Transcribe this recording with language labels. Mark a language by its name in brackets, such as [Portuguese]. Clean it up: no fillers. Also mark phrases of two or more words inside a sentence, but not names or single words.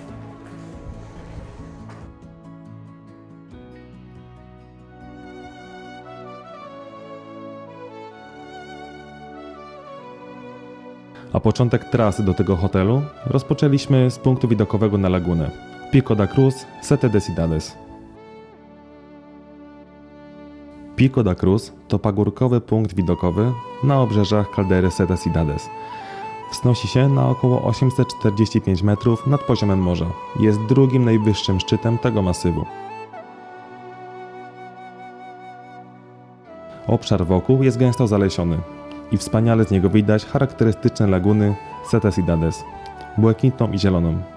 [Polish] A początek trasy do tego hotelu rozpoczęliśmy z punktu widokowego na lagunę Pico da Cruz, Sete de Cidades. Pico da Cruz to pagórkowy punkt widokowy na obrzeżach kaldery Sete Cidades. Wznosi się na około 845 metrów nad poziomem morza. Jest drugim najwyższym szczytem tego masywu. Obszar wokół jest gęsto zalesiony i wspaniale z niego widać charakterystyczne laguny Sete Cidades, błękitną i zieloną.